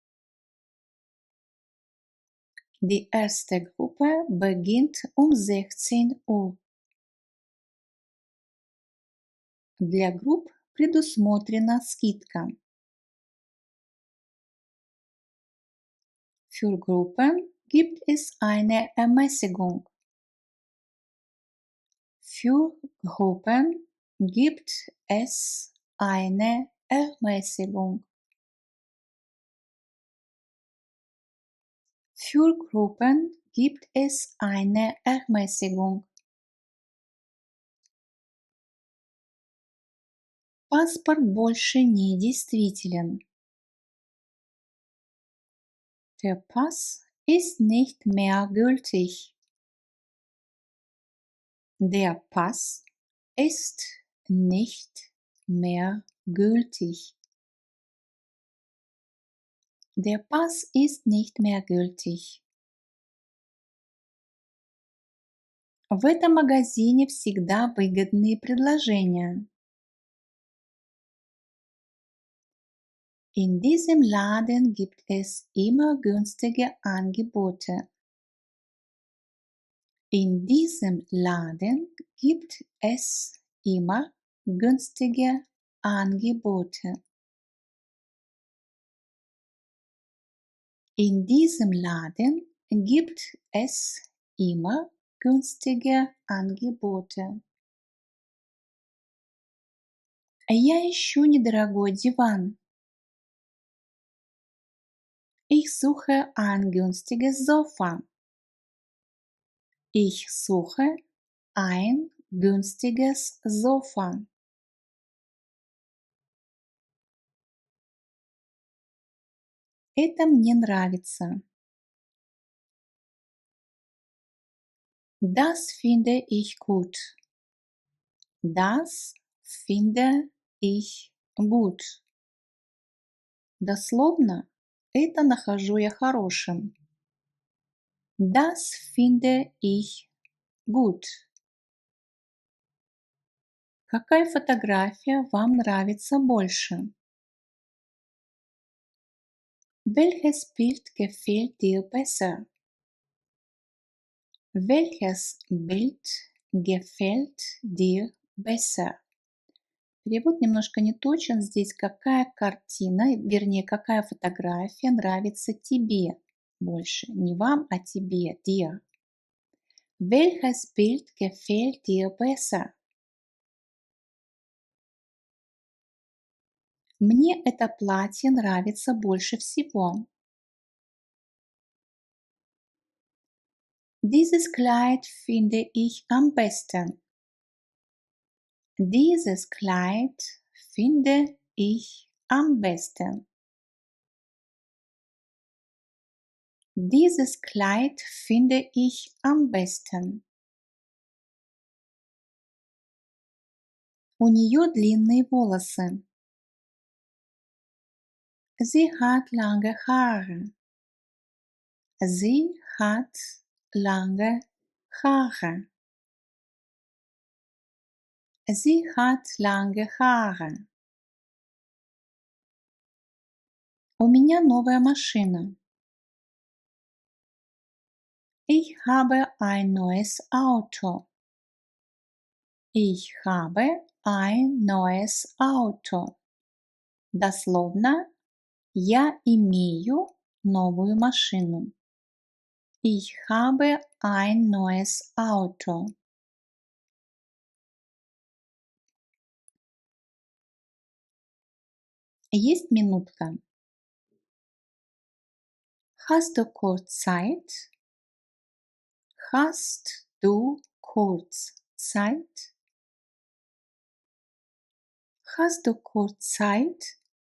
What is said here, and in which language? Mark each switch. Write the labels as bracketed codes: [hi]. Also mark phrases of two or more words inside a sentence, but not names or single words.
[de] Die erste Gruppe beginnt um 16 Uhr. [ru] Для групп предусмотрена скидка. [de] Für Gruppen gibt es eine Ermäßigung. Für Gruppen gibt es eine Ermäßigung. Für Gruppen gibt es eine Ermäßigung. [ru] Паспорт больше не действителен. [de] Der Pass ist nicht mehr gültig. Der Pass ist nicht mehr gültig. Der Pass ist nicht mehr gültig. [ru] В этом магазине всегда выгодные предложения. [de] In diesem Laden gibt es immer günstige Angebote. In diesem Laden gibt es immer günstige Angebote. In diesem Laden gibt es immer günstige Angebote. [ru] Я ищу недорогой диван. [de] Ich suche ein günstiges Sofa. Ich suche ein günstiges Sofa. [ru] Это мне нравится. [de] Das finde ich gut. Das finde ich gut. [ru] Дословно, это нахожу я хорошим. [de] Das finde ich gut. [ru] Какая фотография вам нравится больше? [de] Welches Bild gefällt dir besser? Welches Bild gefällt dir besser? [ru] Перевод немножко не точен. Здесь какая картина, вернее, какая фотография нравится тебе больше. Не вам, а тебе, [de] dir. Welches Bild gefällt dir besser? [ru] Мне это платье нравится больше всего. [de] Dieses Kleid finde ich am besten. Dieses Kleid finde ich am besten. Dieses Kleid finde ich am besten. [ru] У нее длинные волосы. [de] Sie hat lange Haare. Sie hat lange Haare. Sie hat lange Haare. [ru] У меня новая машина. [de] Ich habe ein neues Auto. Ich habe ein neues Auto. [ru] Дословно, я имею новую машину. [de] Ich habe ein neues Auto. [ru] Есть минутка? [de] Hast du kurz Zeit? Hast du kurz Zeit? Hast du kurz Zeit?